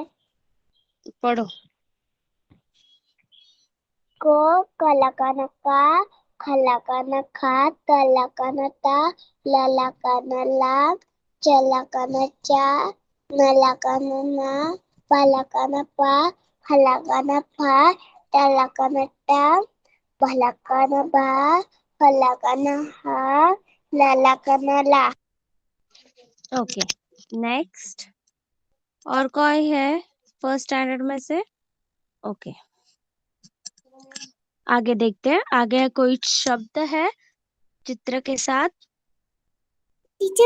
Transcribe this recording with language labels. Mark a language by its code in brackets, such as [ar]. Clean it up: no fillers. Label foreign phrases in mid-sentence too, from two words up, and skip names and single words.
[hi] पढ़ो. को कलाकाना का, खलाकाना खा, तलाकाना ता, ललाकाना ला, चलाकाना चा, नलाकाना ना, पलाकाना पा, हलाकाना फा, तलाकाना टा, भलाकाना बा, फलाकाना हा, ललाकाना ला. ओके. नेक्स्ट और कोई है [en] first standard [hi] में से? ओके, आगे देखते हैं. आगे कोई शब्द है चित्र के साथ? टीचर